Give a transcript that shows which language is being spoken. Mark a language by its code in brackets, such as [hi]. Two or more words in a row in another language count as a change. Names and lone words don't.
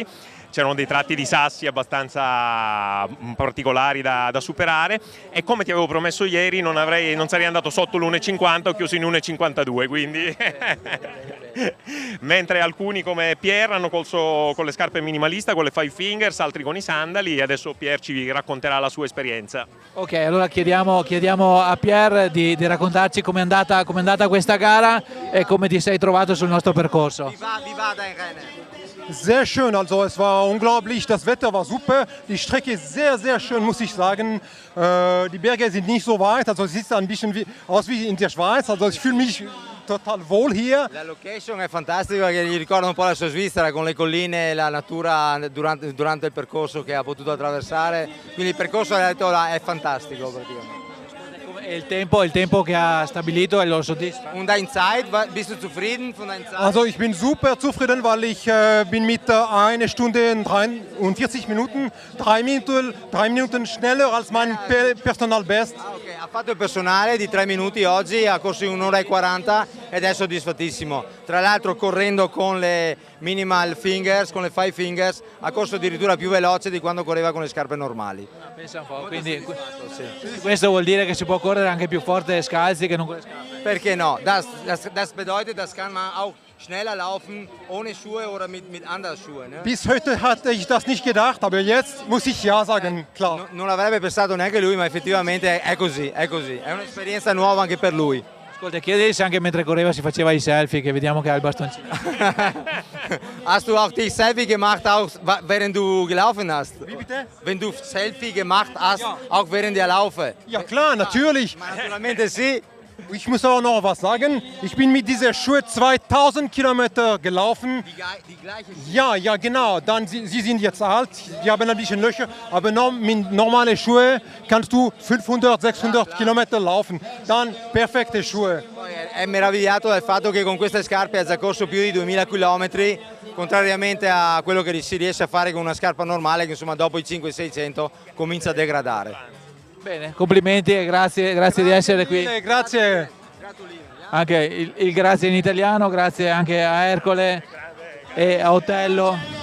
[it] C'erano dei tratti di sassi abbastanza particolari da superare, e come ti avevo promesso ieri non sarei andato sotto l'1,50, ho chiuso in 1,52, quindi mentre alcuni come Pierre hanno corso con le scarpe minimalista, con le Five Fingers, altri con i sandali, e adesso Pierre ci racconterà la sua esperienza. Ok, allora chiediamo a Pierre di raccontarci com'è andata questa gara e come ti sei trovato sul nostro percorso. [de] Sehr schön, also es war unglaublich, das Wetter war super, die Strecke ist sehr, sehr schön, muss ich sagen. Die Berge sind nicht so weit, also es sieht ein bisschen aus wie in der Schweiz, also ich fühle mich total wohl hier. [it] La location è fantastica perché gli ricorda un po' la sua Svizzera, con le colline e la natura durante il percorso che ha potuto attraversare, quindi il percorso è fantastico praticamente. E il tempo che ha stabilito lo soddisfa? [de] Und deine Zeit, bist du zufrieden von deiner Zeit? Also ich bin super zufrieden, weil ich bin mit 1 Stunde und 43 Minuten, 3 Minuten schneller als mein Personalbest. Okay. [it] Ha fatto il personale di 3 minuti oggi, ha corso in 1 ora e 40 ed è soddisfattissimo. Tra l'altro correndo con le [en] minimal fingers, [it] con le Five Fingers, ha corso addirittura più veloce di quando correva con le scarpe normali. Pensa un po', quindi questo vuol dire che si può correre anche più forte scalzi che non con le scarpe? Perché no? [de] Das bedeutet, das kann man auch schneller laufen ohne Schuhe oder mit Andersschuhe. Ne? Bis heute hatte ich das nicht gedacht, aber jetzt muss ich ja sagen, klar. [it] Non l'avrebbe pensato neanche lui, ma effettivamente è così. È un'esperienza nuova anche per lui. Ascolta, chiedili se anche mentre correva si faceva i selfie, che vediamo che ha il bastoncino. [de] Hast du auch dich Selfie gemacht, auch während du gelaufen hast? Wie bitte? Wenn du Selfie gemacht hast, ja. Auch während der Laufe? Ja klar, natürlich. [it] Naturalmente sì. [de] Ich muss auch noch was sagen. Ich bin mit dieser Schuhe 2000 Kilometer gelaufen. Die gleiche Schuhe? Ja, genau. Dann, sie sind jetzt alt, die haben ein bisschen Löcher. Aber mit normalen Schuhen kannst du 500, 600 Kilometer laufen. Dann perfekte Schuhe. [it] È meravigliato dal fatto che con queste scarpe ha già corso più di 2000 km, contrariamente a quello che si riesce a fare con una scarpa normale che insomma dopo i 500-600 comincia a degradare. Bene, complimenti e grazie di essere qui. Grazie. Anche il grazie in italiano, grazie anche a Ercole e a Otello.